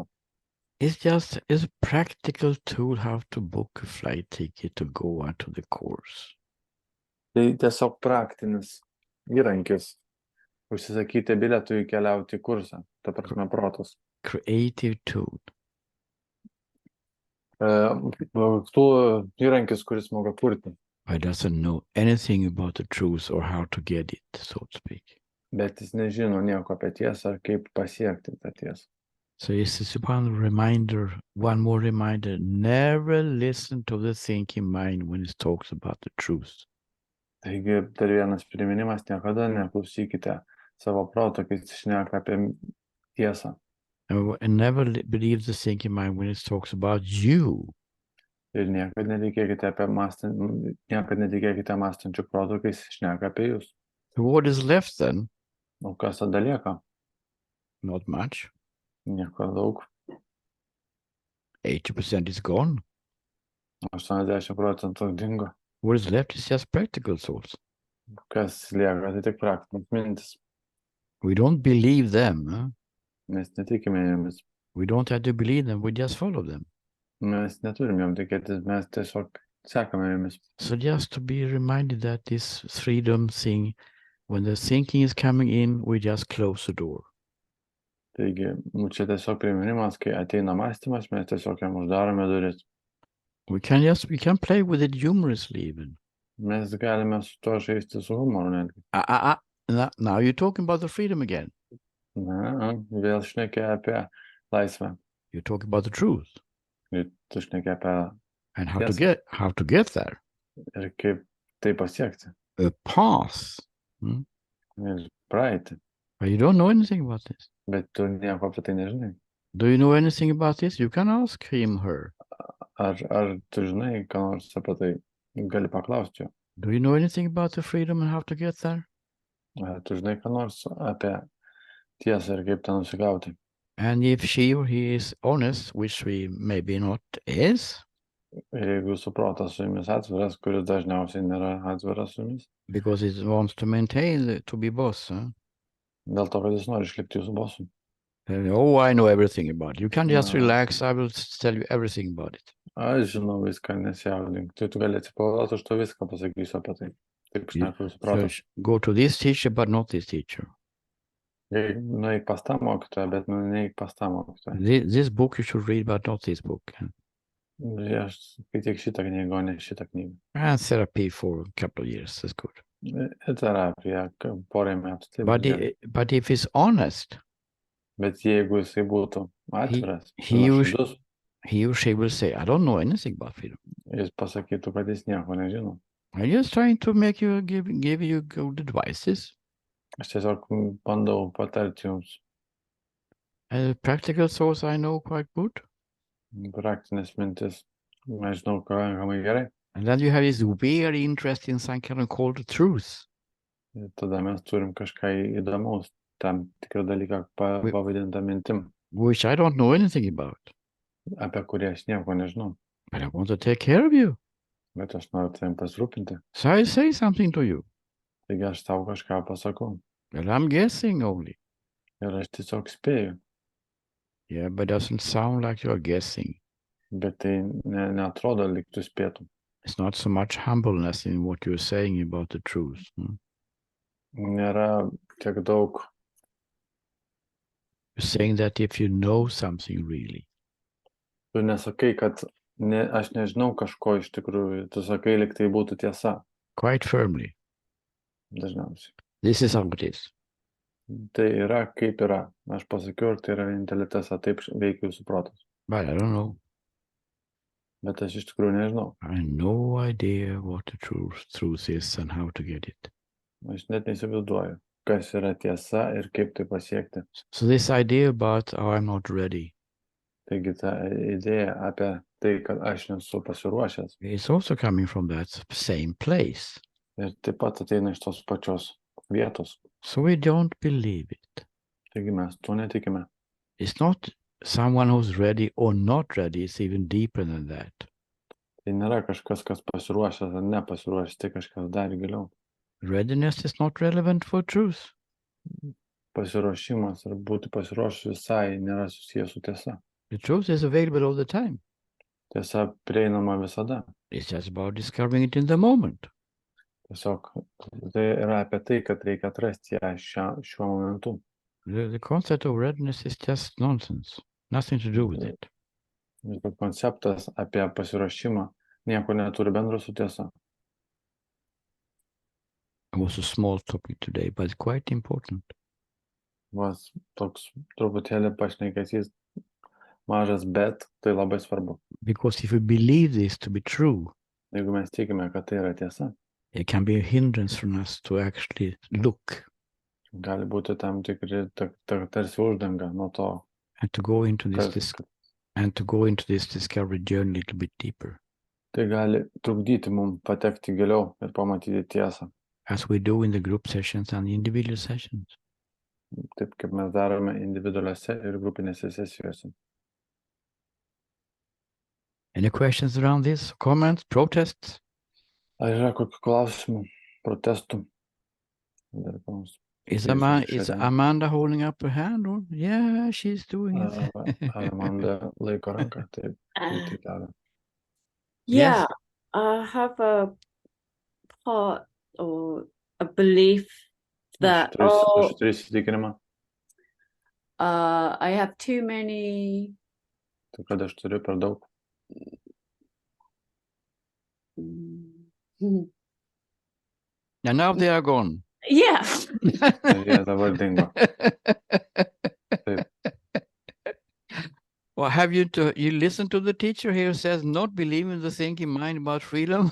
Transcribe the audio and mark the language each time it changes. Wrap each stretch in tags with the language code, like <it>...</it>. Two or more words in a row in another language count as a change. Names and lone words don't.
<en>It's just a practical tool how to book a flight ticket to go on to the course.</en> <lt>Tai tiesiog praktinis įrankis užsisakyti bilietų keliauti į kursą, ta prasme protas.</lt> <en>Creative tool.</en> <lt>Tų įrankis, kuris moka kurti.</lt> <en>But doesn't know anything about the truth or how to get it, so to speak.</en> <lt>Bet jis nežino nieko apie tiesą ar kaip pasiekti tą tiesą.</lt> <en>So this is one more reminder, never listen to the thinking mind when it talks about the truth.</en> <lt>Taigi, dar vienas priminimas, niekada neklausykite savo proto, kai jis šneka apie tiesą.</lt> <en>And never believe the thinking mind when it talks about you.</en> <lt>Ir niekada netikėkite mąstančių protų, kai jis šneka apie jūs.</lt> <en>So what is left then?</en> <lt>O kas tada lieka?</lt> <en>Not much.</en> <lt>Nieko daug.</lt> <en>80% is gone.</en> <lt>80% dingo.</lt> <en>What is left is just practical thoughts.</en> <lt>Kas lieka, tai tik praktinis mintis.</lt> <en>We don't believe them.</en> <lt>Mes netikime jomis.</lt> <en>We don't have to believe them, we just follow them.</en> <lt>Mes neturim jom tikėtis, mes tiesiog sekame jomis.</lt> <en>So just to be reminded that this freedom thing, when the thinking is coming in, we just close the door.</en> <lt>Taigi, čia tiesiog priminimas, kai ateina mąstymas, mes tiesiog jam uždarome duris.</lt> <en>We can play with it humorously even.</en> <lt>Mes galime su to žaisti su humoru netgi.</lt> <en>Now you're talking about the freedom again.</en> <lt>Na, vėl šnekė apie laisvę.</lt> <en>You're talking about the truth.</en> <lt>Ir tu šnekė apie</lt> <en>and how to get there.</en> <lt>Ir kaip tai pasiekti.</lt> <en>A path.</en> <lt>Ir praeiti.</lt> <en>But you don't know anything about this.</en> <lt>Bet tu nieko apie tai nežinai.</lt> <en>Do you know anything about this? You can ask him, her.</en> <lt>Ar tu žinai, ką nors apie tai gali paklausti jo?</lt> <en>Do you know anything about the freedom and how to get there?</en> <lt>Ar tu žinai, ką nors apie tiesą ir kaip ten nusigauti?</lt> <en>And if she or he is honest, which we maybe not is.</en> <lt>Ir jeigu jūsų protas su jumis atviras, kuris dažniausiai nėra atviras su jumis.</lt> <en>Because it wants to maintain, to be boss.</en> <lt>Dėl to, kad jis nori išlikti jūsų bosu.</lt> <en>Oh, I know everything about it. You can just relax. I will tell you everything about it.</en> <lt>Aš žinau viską, nesijaudink. Tai tu gali atsipalaiduoti, aš to viską pasakysiu apie tai. Taip šneka jūsų protas.</lt> <en>Go to this teacher, but not this teacher.</en> <lt>Nueik pas tą mokytoją, bet neik pas tą mokytoją.</lt> <en>This book you should read, but not this book.</en> <lt>Aš skaityk šitą knygą, o ne šitą knygą.</lt> <en>And therapy for a couple of years, that's good.</en> <lt>Terapija, porai metų.</lt> <en>But if he's honest,</en> <lt>bet jeigu jisai būtų atviras,</lt> <en>he or she will say, I don't know anything about freedom.</en> <lt>jis pasakytų, kad jis nieko nežino.</lt> <en>I'm just trying to make you give you good advices.</en> <lt>Aš tiesiog bandau patarti jums</lt> <en>Practical source I know quite good.</en> <lt>praktinės mintis. Aš žinau, pakankamai gerai.</lt> <en>And then you have this weird interest in some kind of called truth.</en> <lt>Ir tada mes turim kažką įdomaus, tam tikrą dalyką pavadintą mintim,</lt> <en>Which I don't know anything about.</en> <lt>apie kurį aš nieko nežinau.</lt> <en>But I want to take care of you.</en> <lt>Bet aš noriu tavim pasirūpinti.</lt> <en>So I say something to you.</en> <lt>Taigi aš tau kažką pasakau.</lt> <en>Well, I'm guessing only.</en> <lt>Ir aš tiesiog spėju.</lt> <en>Yeah, but it doesn't sound like you're guessing.</en> <lt>Bet tai neatrodo, lyg tu spėtum.</lt> <en>It's not so much humbleness in what you're saying about the truth.</en> <lt>Nėra tiek daug.</lt> <en>You're saying that if you know something really.</en> <lt>Tu nesakai, kad aš nežinau kažko iš tikrųjų. Tu sakai, lyg tai būtų tiesa.</lt> <en>Quite firmly.</en> <lt>Dažniausiai.</lt> <en>This is how it is.</en> <lt>Tai yra kaip yra. Aš pasakiau, ir tai yra vienintelė tiesa. Taip veikia jūsų protas.</lt> <en>But I don't know.</en> <lt>Bet aš iš tikrųjų nežinau.</lt> <en>I have no idea what the truth is and how to get it.</en> <lt>Aš net neįsivaizduoju, kas yra tiesa ir kaip tai pasiekti.</lt> <en>So this idea about, oh, I'm not ready.</en> <lt>Taigi ta idėja apie tai, kad aš nesu pasiruošęs.</lt> <en>It's also coming from that same place.</en> <lt>Ir taip pat ateina iš tos pačios vietos.</lt> <en>So we don't believe it.</en> <lt>Taigi mes tuo netikime.</lt> <en>It's not someone who's ready or not ready. It's even deeper than that.</en> <lt>Tai nėra kažkas, kas pasiruošęs ar nepasiruošęs, tai kažkas dar giliau.</lt> <en>Readiness is not relevant for truth.</en> <lt>Pasiruošimas ar būti pasiruošus visai nėra susijęs su tiesa.</lt> <en>The truth is available all the time.</en> <lt>Tiesa prieinama visada.</lt> <en>It's just about discovering it in the moment.</en> <lt>Tiesiog tai yra apie tai, kad reikia atrasti ją šiuo momentu.</lt> <en>The concept of readiness is just nonsense. Nothing to do with it.</en> <lt>Ir konceptas apie pasiruošimą nieko neturi bendro su tiesa.</lt> <en>It was a small topic today, but quite important.</en> <lt>Vas toks truputėlį pašnekesys mažas, bet tai labai svarbu.</lt> <en>Because if we believe this to be true,</en> <lt>Jeigu mes tikime, kad tai yra tiesa,</lt> <en>it can be a hindrance from us to actually look</en> <lt>gali būti tam tikri tarsi uždanga nuo to,</lt> <en>and to go into</en> <lt>kad</lt> <en>this discovery journey a little bit deeper,</en> <lt>tai gali trukdyti mums patekti giliau ir pamatyti tiesą.</lt> <en>as we do in the group sessions and the individual sessions.</en> <lt>Taip kaip mes darome individualiuose ir grupinėse sesijose.</lt> <en>Any questions around this? Comments? Protests?</en> <lt>Ar yra kokių klausimų, protestų? Dar ką nors?</lt> <en>Is Amanda holding up her hand? Or? Yeah, she's doing it.</en> <lt>Ar Amanda laiko ranką? Taip, tai daro.</lt> <en>Yeah, Yes. I have a part or a belief that</en> <lt>Aš turiu įsitikinimą,</lt> <en>I have too many</en> <lt>kad aš turiu per daug.</lt> <en>And now they are gone. Yeah.</en> <lt>Ir jie dabar dingo.</lt> <en>Well, have you listened to the teacher here who says not believe in the thinking mind about freedom?</en>